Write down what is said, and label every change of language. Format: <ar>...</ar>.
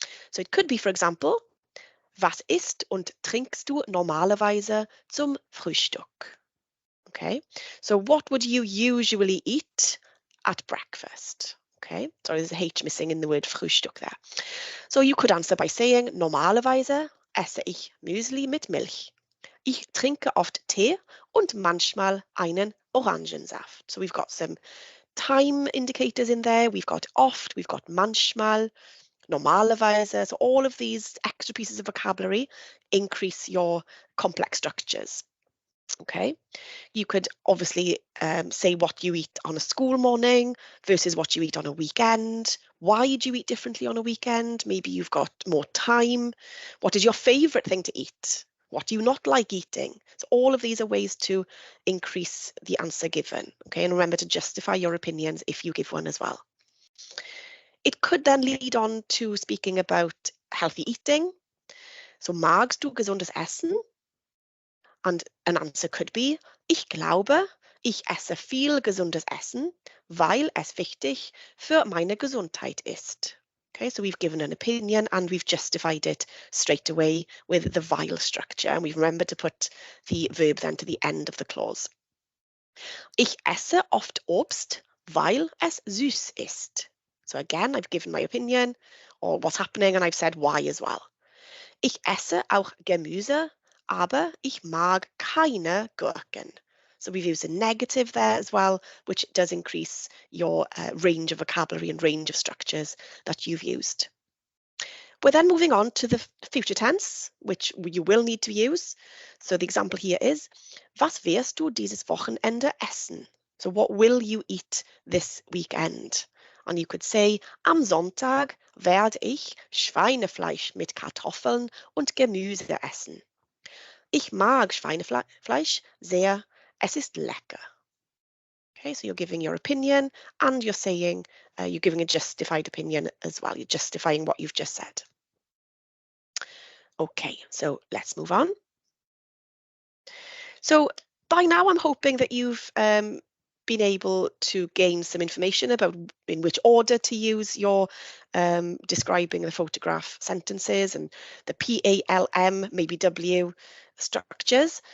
<en>So it could be, for example,</en> <de>was isst und trinkst du normalerweise zum Frühstück?</de> <en>Okay, so what would you usually eat at breakfast? Okay, sorry, there's a H missing in the word Frühstück there. So you could answer by saying,</en> <de>normalerweise esse ich Müsli mit Milch. Ich trinke oft Tee und manchmal einen Orangensaft.</de> <en>So we've got some time indicators in there. We've got oft, we've got manchmal, normalerweise. So all of these extra pieces of vocabulary increase your complex structures. Okay, you could obviously say what you eat on a school morning versus what you eat on a weekend. Why do you eat differently on a weekend? Maybe you've got more time. What is your favorite thing to eat? What do you not like eating? So all of these are ways to increase the answer given. Okay, and remember to justify your opinions if you give one as well. It could then lead on to speaking about healthy eating.</en> <de>So magst du gesundes Essen?</de> <en>And an answer could be,</en> <de>ich glaube, ich esse viel gesundes Essen, weil es wichtig für meine Gesundheit ist.</de> <en>Okay, so we've given an opinion and we've justified it straight away with the weil structure, and we've remembered to put the verb then to the end of the clause.</en> <de>Ich esse oft Obst, weil es süß ist.</de> <en>So again, I've given my opinion or what's happening, and I've said why as well.</en> <de>Ich esse auch Gemüse, aber ich mag keine Gurken.</de> <en>So we've used a negative there as well, which does increase your range of vocabulary and range of structures that you've used. We're then moving on to the future tense, which you will need to use. So the example here is,</en> <de>was wirst du dieses Wochenende essen?</de> <en>So what will you eat this weekend? And you could say,</en> <de>am Sonntag werde ich Schweinefleisch mit Kartoffeln und Gemüse essen. Ich mag Schweinefleisch sehr, es ist lecker.</de> <en>Okay, so you're giving your opinion and you're saying, you're giving a justified opinion as well. You're justifying what you've just said. Okay, so let's move on. So by now I'm hoping that you've been able to gain some information about in which order to use your describing the photograph sentences and the PALM, maybe W structures.</en>